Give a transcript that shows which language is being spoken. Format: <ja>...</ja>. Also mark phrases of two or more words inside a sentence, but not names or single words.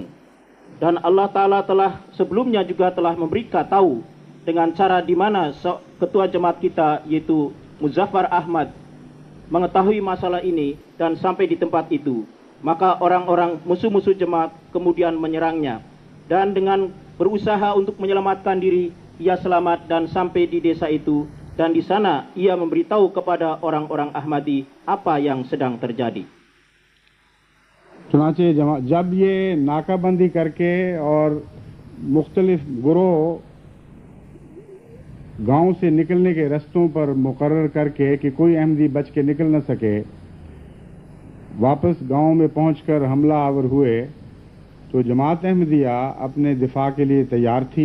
<id>Dan Allah Ta'ala telah sebelumnya juga telah memberikan tahu dengan cara di mana ketua jemaat kita yaitu Muzaffar Ahmad mengetahui masalah ini dan sampai di tempat itu. Maka orang-orang musuh-musuh jemaat kemudian menyerangnya, dan dengan berusaha untuk menyelamatkan diri, ia selamat dan sampai di desa itu, dan di sana ia memberitahu kepada orang-orang Ahmadi apa yang sedang terjadi.</id> <ur>چنانچہ جب یہ ناکہ بندی کر کے اور مختلف گروہ گاؤں سے نکلنے کے رستوں پر مقرر کر کے کہ کوئی احمدی بچ کے نکل نہ سکے، واپس گاؤں میں پہنچ کر حملہ آور ہوئے، تو جماعت احمدیہ اپنے دفاع کے لیے تیار تھی.</ur>